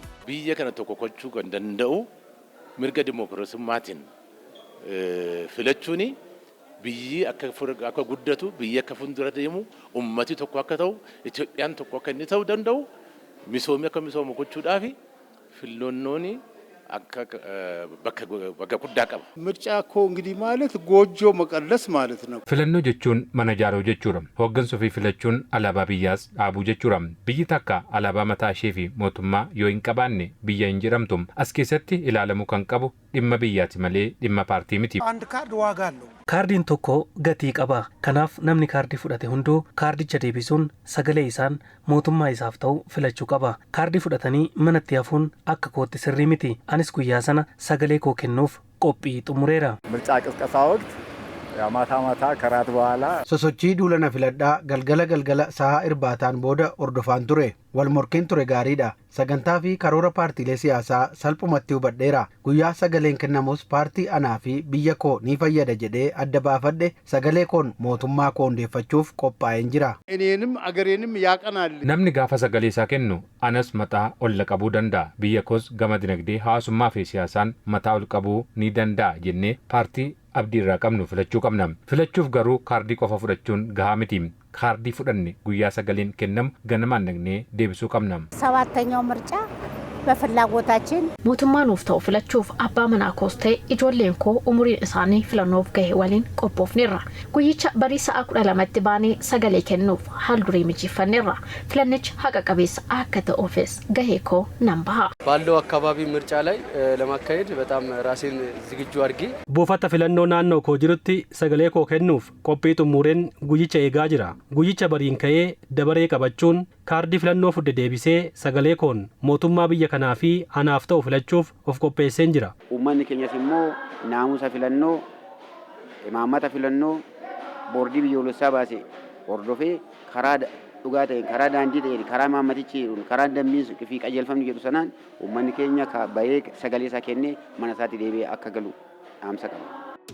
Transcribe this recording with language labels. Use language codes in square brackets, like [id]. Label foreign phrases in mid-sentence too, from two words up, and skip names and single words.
[om] biyya kana tokko gochuu kan danda'u mirga dimookiraasimmaatiin filachuuni biyyi akka guddatu biyyi akka fuuldura deemu ummati tokko akka ta'u Itoophiyaan tokko akka inni ta'u danda'u misoomni akka misoomu gochuudhaaf filonnooni akka bakka guddaa qaba. [am] ምርጫ እኮ እንግዲህ ማለት ጎጆ መቀለስ ማለት ነው። [om] filannoo jechuun mana ijaaruu jechuudha. Hooggansa ofii filachuun alaabaa biyyaas dhaabuu jechuudha. Biyyi takka alaabaa mataa ishee fi mootummaa yoo hin qabaanne biyya hin jedhamtu. As keessatti ilaalamuu kan qabu dhimma biyyaati malee dhimma paartii miti. [am] አንድ ካርድ ዋጋ አለው። [om] kaardiin tokko gatii qaba. Kanaaf namni kaardii fudhate hunduu kaardicha deebisuun sagalee isaan mootummaa isaaf ta'u filachuu qaba. Kaardii fudhatanii manatti hafuun akka kootti sirrii miti. Anis guyyaa sana sagalee koo kennuuf qophii xumureera. [am] ምርጫ ቅስቀሳ ወቅት ማታ ማታ ከራት በኋላ [om] sosochii duulana filadhaa galgala sa'a irbaataan booda ordofaan ture. Wal morkiin ture gaariidha. Sagantaa fi karoora paartiilee siyaasaa salphumatti hubadheera. Guyyaa sagaleen kennamus paartii anaa fi biyya koo ni fayyada jedhee adda baafadhe sagalee koon mootummaa koo hundeeffachuuf qophaa'een jira. [am] እኔንም አገሬንም ያቀናል። [om] Namni gaafa sagalee isaa kennu anas mataa ol qabuu danda'a. Biyya koos gama dinagdee hawaasummaa fi siyaasaan mataa ol qabuu ni danda'a jennee paartii abdii irraa qabnu filachuu qabna. Filachuuf garuu kaardii qofa fudhachuun gahaa miti. Kaardii fudhanne guyyaa sagaleen kennamu ganamaan dhagnee deebisuu qabna. [am] ሰባተኛው ምርጫ በፍላጎታችን [om] mootummaa nuuf ta'u filachuuf abbaa manaa koos ta'e ijoolleen koo umuriin isaanii filannoof gahe waliin qophoofneerra. Guyyicha barii sa'a 12tti baanee sagalee kennuuf haal duree mijeeffanneerra. Filannichi haqa qabeessa akka ta'uufis gahee koo nan baha. [am] ባለው አካባቢ ምርጫ ላይ ለማካሄድ በጣም ራሴን ዝግጁ አድርጌ [om] buufata filannoo naannoo koo jirutti sagalee koo kennuuf qophii xumureen guyyicha eegaa jira. Guyyicha bariin ka'ee dabaree qabachuun kaardii filannoo fudde deebisee sagalee koon mootummaa biyya kanaa fi anaaf ta'u filachuuf of qopheesseen jira. uummanni keenyas immoo naamusa filannoo imaammata filannoo boordii biyyoolessaa baase hordofee karaa dhugaa ta'een karaa daandii ta'een karaa imaammatichi karaa dambiin fi qajeelfamni jedhu sanaan uummanni keenya bahee sagalee isaa kennee mana isaatti deebi'ee akka galu dhaamsa qaba.